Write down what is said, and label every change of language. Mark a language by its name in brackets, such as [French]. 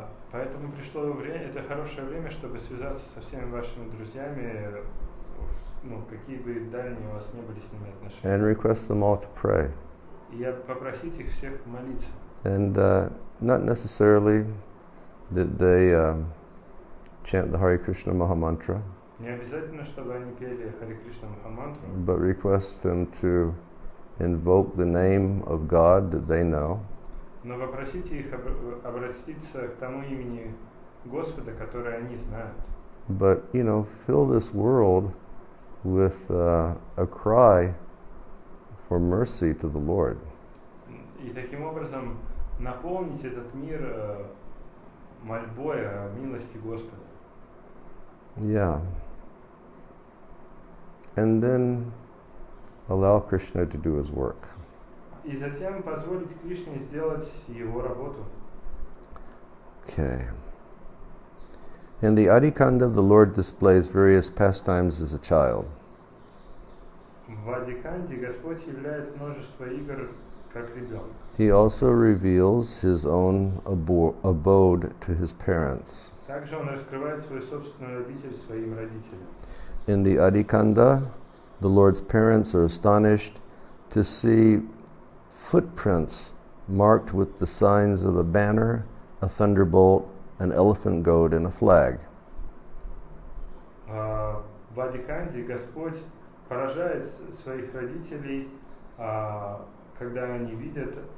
[Russian] Поэтому пришло время, это хорошее время, чтобы связаться со всеми вашими друзьями, какие бы дальние у вас не были с ними отношения. [English] And request them all to pray. [Russian] И попросить их всех молиться. [English] And not necessarily that they chant the Hare Krishna Mahamantra, [Russian] Не обязательно, чтобы они пели Харе Кришна Махамантру, [English] but request them to invoke the name of God that they know. [Russian] но попросите их обратиться к тому имени Господа, которое они знают. [English] But, fill this world with a cry for mercy to the Lord. [Russian] И таким образом наполнить этот мир мольбой о милости Господа. [English] Yeah. And then allow Krishna to do his work. [Russian] И затем позволить Кришне сделать его работу. [English] Okay. In the Adikanda, the Lord displays various pastimes as a child. [Russian] В Адиканде Господь являет множество игр как ребенок. [English] He also reveals his own abode to his parents. [Russian] Также он раскрывает свою собственную обитель своим родителям. [English] In the Adikanda, the Lord's parents are astonished to see footprints marked with the signs of a banner, a thunderbolt, an elephant goat, and a flag. [Russian] В Адиканде Господь поражает своих родителей, когда они видят